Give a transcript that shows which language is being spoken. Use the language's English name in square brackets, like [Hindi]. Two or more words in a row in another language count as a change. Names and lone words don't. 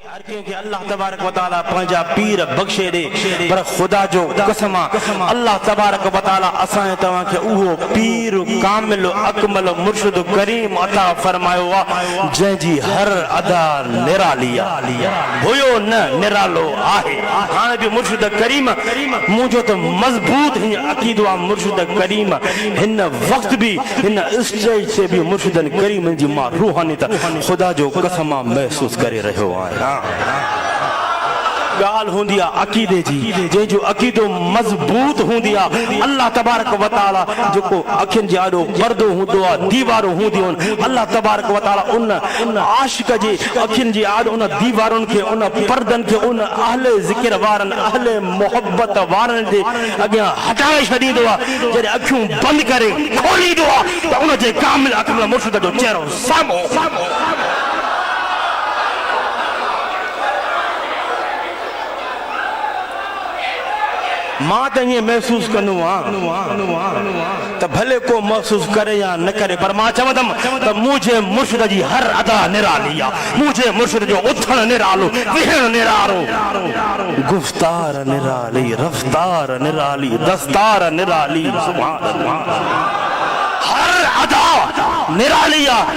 [Sindhi] हर कंहिंखे अल्लाह तबारक व तआला पंहिंजा पीर बख़्शे ॾे, पर ख़ुदा जो कसम अल्लाह तबारक व तआला असां तव्हांखे उहो पीर कामिल अकमल मुर्शिद करीम अता फरमायो आहे जंहिंजी हर अदा निराली आहे, हुयो न निरालो आहे। हाणे बि मुर्शिद करीम मुंहिंजो त मज़बूत हिन अक़ीदो आहे, मुर्शिद करीम हिन वक़्त बि हिन स्टेज ते बि मुर्शिदन करीम जी मां रूहानियत ख़ुदा जो कसम महसूस करे रहियो आहियां। गाल हुंदी आहे अक़ीदे जी, जंहिंजो अक़ीदो मज़बूत हूंदी आहे अल्लाह तबारक व तआला जेको अखियुनि जे आॾो पर्दो हूंदो आहे, दीवारूं हूंदियूं आहिनि, अल्लाह तबारक व तआला उन आशिक़ जे अखियुनि जे आॾो उन दीवारुनि खे, उन पर्दनि खे, उन अहले ज़िक्र वारनि अहले मोहब्बत वारनि जे अॻियां हटाए छॾींदो आहे। जॾहिं अखियूं बंदि करे खोलींदो आहे त उन जे कामिल अकमल मुर्शिद जो चेहरो साम्हूं मां त ईअं महसूस कंदो आहियां त भले को महसूस करे या न करे, पर मां चवंदमि त मुंहिंजे मुर्शिद जी हर अदा निराली आहे, मुंहिंजे मुर्शिद जो उथण निरालो, विहण निरालो, गुफ्तार निराली, रफ्तार निराली, दस्तार निराली, [Arabic] سبحان الله, [Sindhi] हर अदा निराली आहे।